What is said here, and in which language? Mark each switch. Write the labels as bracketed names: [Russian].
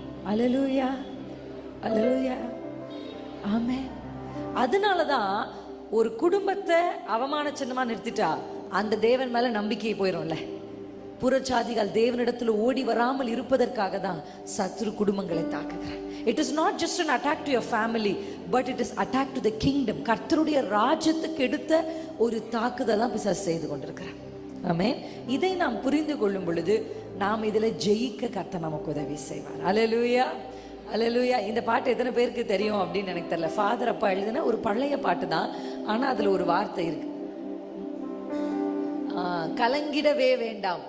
[Tamil] அல்லேலூயா, அல்லேலூயா, ஆமென். அதனாலதான் ஒரு குடும்பத்தை அவமான சின்னமா நிறுத்திட்டா அந்த தேவன் மேல நம்பிக்கை போயிடும்ல. புறச்சாதிகள் தேவனிடத்துல ஓடி வராமல் இருப்பதற்காக தான் சத்துரு குடும்பங்களை தாக்குகிறார். [English] It is not just an attack to your family, but it is attack to the kingdom. [Tamil] கர்த்தருடைய ராஜ்யத்துக்கு எடுத்த ஒரு தாக்குதல் தான் பிசாசு செய்து கொண்டிருக்கிறார். ஆமென். இதை நாம் புரிந்து கொள்ளும் பொழுது நாம் இதில் ஜெயிக்க கர்த்தர் நமக்கு உதவி செய்வார். அல்லேலூயா, அல்லேலூயா. இந்த பாட்டு எத்தனை பேருக்கு தெரியும் அப்படின்னு எனக்கு தெரியல. ஃபாதர் அப்பா எழுதின ஒரு பழைய பாட்டு தான், ஆனால் அதில் ஒரு வார்த்தை இருக்கு, கலங்கிடவே வேண்டாம்.